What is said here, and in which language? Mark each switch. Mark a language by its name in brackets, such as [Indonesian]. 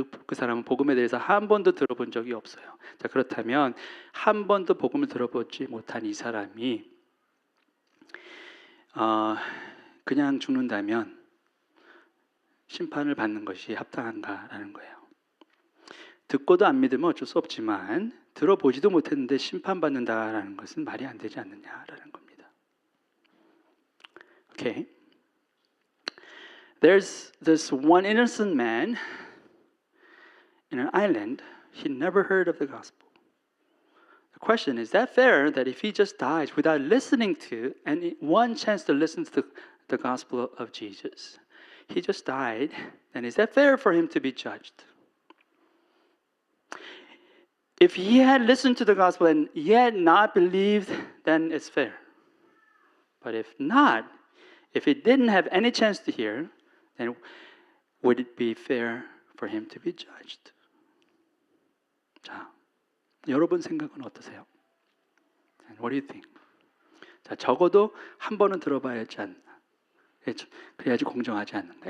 [Korean] 그 사람은 복음에 대해서 한 번도 들어본 적이 없어요. 자, 그렇다면 한 번도 복음을 들어보지 못한 이 사람이 그냥 죽는다면 심판을 받는 것이 합당한가라는 거예요. 듣고도 안 믿으면 어쩔 수 없지만 들어보지도 못했는데 심판받는다라는 것은 말이 안 되지 않느냐라는 겁니다. [English] Okay. There's this one innocent man in an island. He never heard of the gospel. The question is that fair that if he just dies without listening to and one chance to listen to the gospel of Jesus, he just died, then is that fair for him to be judged? If he had listened to the gospel and yet not believed, then it's fair. But if not, if he didn't have any chance to hear, then would it be fair for him to be judged? [Korean] 자, 여러분 생각은 어떠세요? [English] And what do you think? [Korean] 자, 적어도 한 번은 들어봐야 하지 않나? 그래야지 공정하지 않는가?